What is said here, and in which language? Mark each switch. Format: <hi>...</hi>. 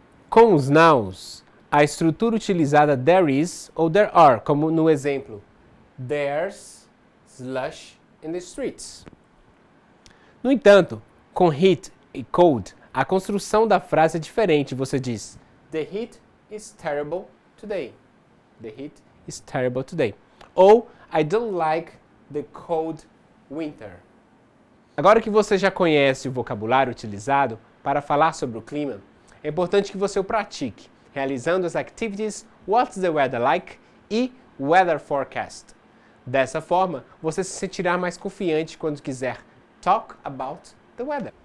<pt>Com os nouns, a estrutura utilizada there is ou there are, como no exemplo</pt> <en>there's slush in the streets.</en> <pt>No entanto, com heat e cold, a construção da frase é diferente. Você diz</pt> <en>the heat is terrible today. The heat is terrible today.</en> <pt>Ou</pt> <en>I don't like the cold winter.</en> <pt>Agora que você já conhece o vocabulário utilizado para falar sobre o clima, é importante que você o pratique, realizando as activities What's the weather like e Weather forecast. Dessa forma, você se sentirá mais confiante quando quiser</pt> <en>talk about the weather.</en>